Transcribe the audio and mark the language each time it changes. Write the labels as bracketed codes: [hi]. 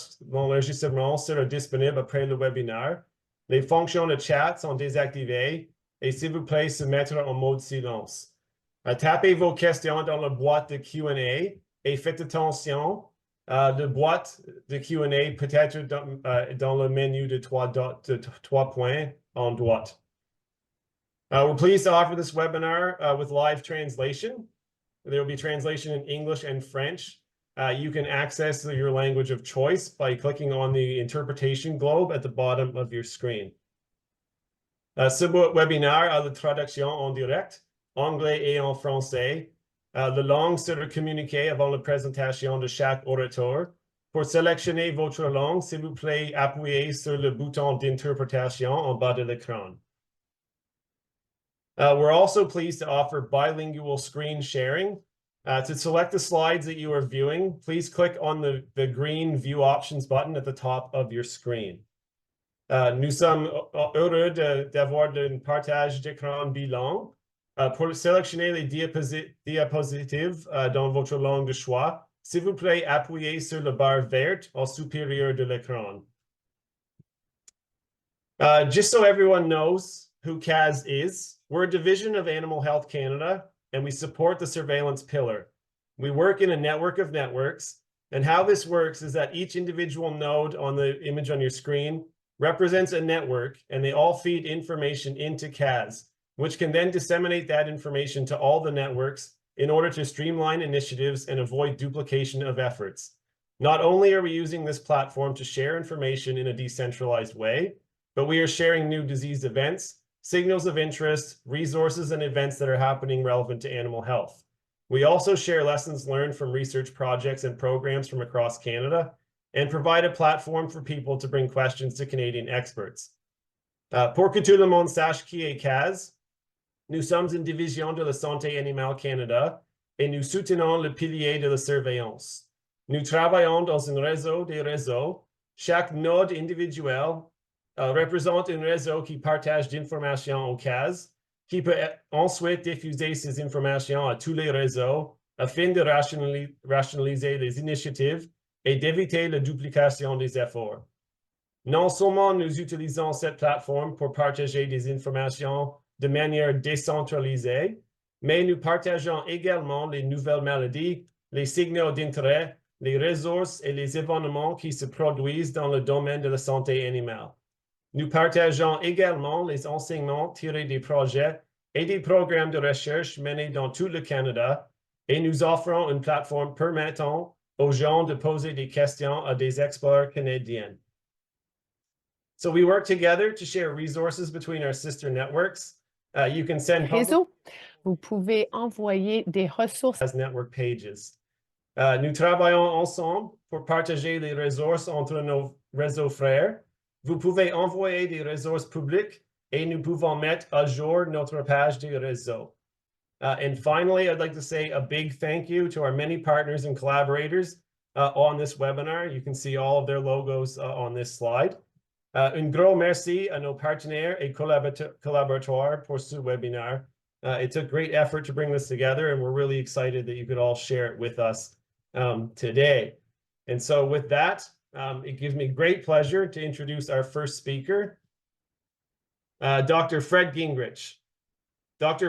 [fr] L'enregistrement sera disponible après le webinaire. Les fonctions de chat sont désactivées et s'il vous plaît, se mettre en mode silence. Tapez vos questions dans la boîte de Q&A et faites attention. The boîte de Q&A peut être dans le menu de 3 points en droite. [en] We're pleased to offer this webinar with live translation. There will be translation in English and French. You can access your language of choice by clicking on the interpretation globe at the bottom of your screen. [fr] Ce webinaire a la traduction en direct, anglais et en français. La langue sera communiquée avant la présentation de chaque orateur. Pour sélectionner votre langue, s'il vous plaît, appuyez sur le bouton d'interprétation en bas de l'écran. [en] We're also pleased to offer bilingual screen sharing. To select the slides that you are viewing, please click on the green View Options button at the top of your screen. [fr] Nous sommes heureux d'avoir un partage d'écran bilingue. Pour sélectionner les diapositives dans votre langue de choix, s'il vous plaît, appuyez sur la barre verte au supérieur de l'écran. [en] Just so everyone knows who CAS is, we're a division of Animal Health Canada, and we support the surveillance pillar. We work in a network of networks, and how this works is that each individual node on the image on your screen represents a network, and they all feed information into CAS, which can then disseminate that information to all the networks in order to streamline initiatives and avoid duplication of efforts. Not only are we using this platform to share information in a decentralized way, but we are sharing new disease events, signals of interest, resources, and events that are happening relevant to animal health. We also share lessons learned from research projects and programs from across Canada and provide a platform for people to bring questions to Canadian experts. [fr] Pour que tout le monde sache qui est CAS, nous sommes une division de la santé animale Canada et nous soutenons le pilier de la surveillance. Nous travaillons dans un réseau de réseaux. Chaque node individuel représente un réseau qui partage d'informations au CAS, qui peut ensuite diffuser ces informations à tous les réseaux afin de rationaliser les initiatives et d'éviter la duplication des efforts. Non seulement nous utilisons cette plateforme pour partager des informations de manière décentralisée, mais nous partageons également les nouvelles maladies, les signaux d'intérêt, les ressources et les événements qui se produisent dans le domaine de la santé animale. Nous partageons également les enseignements tirés des projets et des programmes de recherche menés dans tout le Canada, et nous offrons une plateforme permettant aux gens de poser des questions à des experts canadiens. [en] So we work together to share resources between our sister networks. You can send [fr] réseau. Vous pouvez envoyer des ressources [en] as network pages. [fr] Nous travaillons ensemble pour partager les ressources entre nos réseaux frères. Vous pouvez envoyer des ressources publiques et nous pouvons mettre à jour notre page de réseau. [en] And finally, I'd like to say a big thank you to our many partners and collaborators on this webinar. You can see all of their logos on this slide. [fr] Un gros merci à nos partenaires et collaborateurs pour ce webinaire. [en] It took great effort to bring this together, and we're really excited that you could all share it with us today. And so with that, it gives me great pleasure to introduce our first speaker, Dr. Fred Gingrich. Dr.